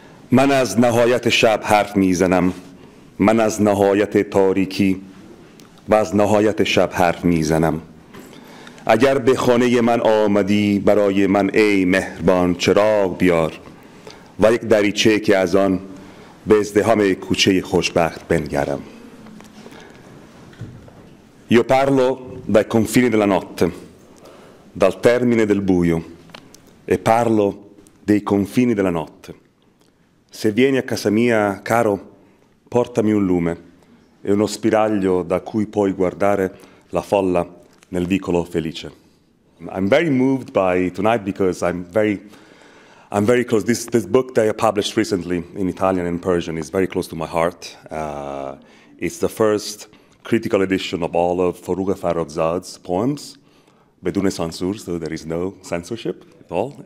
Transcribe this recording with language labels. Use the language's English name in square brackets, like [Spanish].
[Persian] من از نهایت شب حرف میزنم، من از نهایت تاریکی و از نهایت شب حرف میزنم. اگر به خانه من آمدی برای من ای مهربان چراغ بیار و یک دریچه که از آن به ازدحام کوچه خوشبخت بنگرم. [Italian] Io parlo dai confini della notte, dal termine del buio, e parlo dei confini della notte. Se vieni a casa mia, caro, portami un lume e uno spiraglio da cui puoi guardare la folla nel vicolo felice. [English] I'm very moved by tonight because I'm very close. This book that I published recently in Italian and Persian is very close to my heart. It's the first critical edition of all of Forugh Farrokhzad's poems, [Persian] بدون [English] censure, so there is no censorship at all.